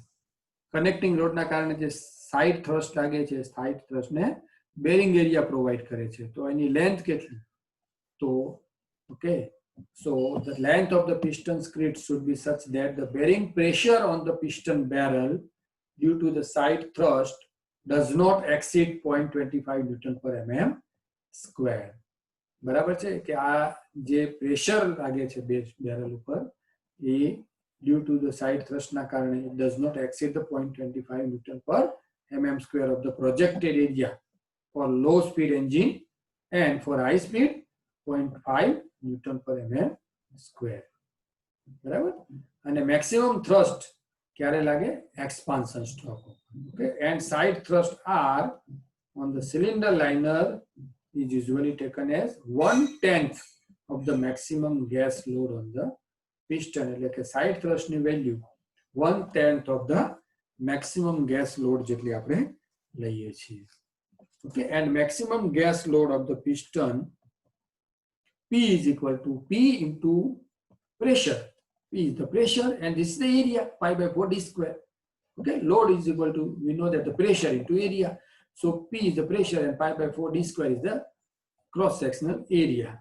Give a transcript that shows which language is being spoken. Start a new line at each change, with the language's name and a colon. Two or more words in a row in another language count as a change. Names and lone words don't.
Gujarati: કનેક્ટિંગ રોડના કારણે જે
English: side thrust
Gujarati: લાગે છે
English: side thrustને bearing area provide
Gujarati: કરે છે. તો એની લેન્થ કેટલી? તો
English: okay, so the length of the piston screed should be such that the bearing pressure on the piston barrel due to the side thrust does not exceed 0.25 Newton per mm square.
Gujarati: બરાબર છે કે આ જે પ્રેશર લાગે છે બેરલ ઉપર એ
English: due to the side thrust
Gujarati: ના કારણે
English: it does not exceed the 0.25 Newton per mm square of the projected area for low speed engine and for high speed 0.5 Newton per mm square.
Gujarati: બરાબર, અને
English: maximum thrust
Gujarati: ક્યારે લાગે?
English: Expansion stroke. Okay, and side thrust R on the cylinder liner is usually taken as 1/10 of the maximum gas load on the piston.
Gujarati: એટલે કે
English: side thrust
Gujarati: ની value
English: 1/10 of the maximum gas load
Gujarati: જેટલી આપણે લઈએ છીએ.
English: Okay, and maximum gas load of the piston P is equal to P into pressure. P is the pressure, and this is the area, pi by 4 d square. Okay, load is equal to, we know that the pressure into area. So P is the pressure and pi by 4 d square is the cross-sectional area.